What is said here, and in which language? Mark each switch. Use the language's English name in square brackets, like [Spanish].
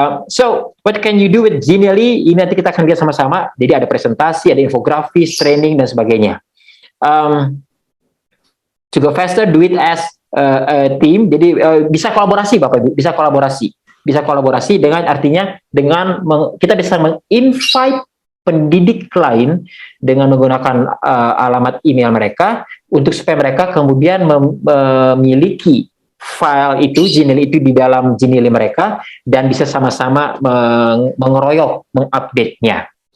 [English] So, what can you do with Genially? [Indonesian] Ini nanti kita akan lihat sama-sama. Jadi ada presentasi, ada infografis, training, dan sebagainya. [English] To go faster, do it as a team. [Indonesian] Jadi bisa kolaborasi Bapak Ibu, bisa kolaborasi dengan artinya dengan kita bisa menginvite pendidik lain dengan menggunakan alamat email mereka untuk supaya mereka kemudian memiliki file itu, Genially itu di dalam Genially mereka dan bisa sama-sama mengeroyok, mengupdate-nya.